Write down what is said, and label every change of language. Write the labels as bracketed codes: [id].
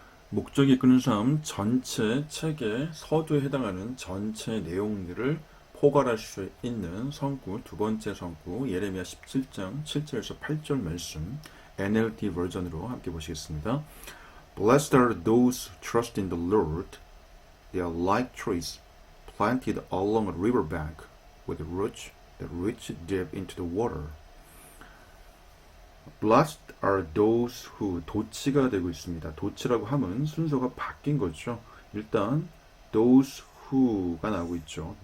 [ko] 목적이 이끄는 삶 전체 책의 서두에 해당하는 전체 내용들을 포괄할 수 있는 성구 두 번째 성구 예레미야 17장 7절에서 8절 말씀 NLT 버전으로 함께 보시겠습니다. [en] Blessed are those who trust in the Lord. They are like trees planted along a river bank with roots that reach deep into the water. Blessed are those who [ko] 도치가 되고 있습니다. 도치라고 하면 순서가 바뀐 거죠. 일단 those who가 나오고 있죠.